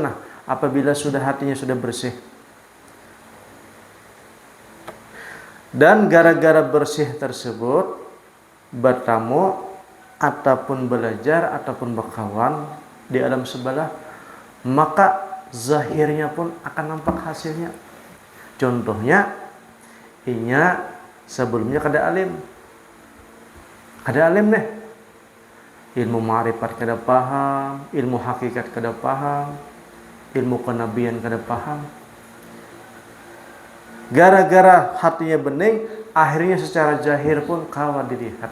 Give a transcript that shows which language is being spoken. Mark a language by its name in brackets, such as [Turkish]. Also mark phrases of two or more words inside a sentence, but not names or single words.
[Indonesian] Nah, apabila sudah hatinya sudah bersih, dan gara-gara bersih tersebut bertamu ataupun belajar ataupun berkawan di alam sebelah, maka zahirnya pun akan nampak hasilnya. Contohnya, [Banjar] inya sebelumnya kada alim nih, ilmu ma'rifat kada paham, ilmu hakikat kada paham, ilmu kenabian kada paham. [Indonesian] Gara-gara hatinya bening, akhirnya secara zahir pun kawa dilihat.